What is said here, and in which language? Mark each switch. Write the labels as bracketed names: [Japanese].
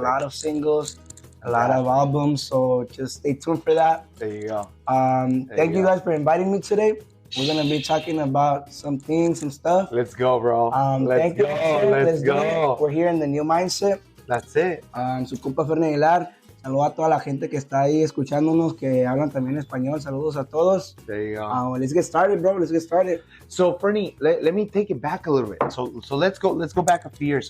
[English] a lot of singles, a lot of albums. So just stay tuned for that. There you go. Thank you guys for inviting me today. We're going to be talking about some things, some stuff. Let's go, bro. Thank you. Let's do go. it. We're here in the New Mindset. That's it. [Spanish] Su compa Ferny Aguilar. Saludos a toda la gente que está ahí escuchándonos, que hablan también español. Saludos a todos. [English] There you go. Let's get started, bro. Let's get started. So, Ferny, let me take it back a little bit. So let's go back a few years.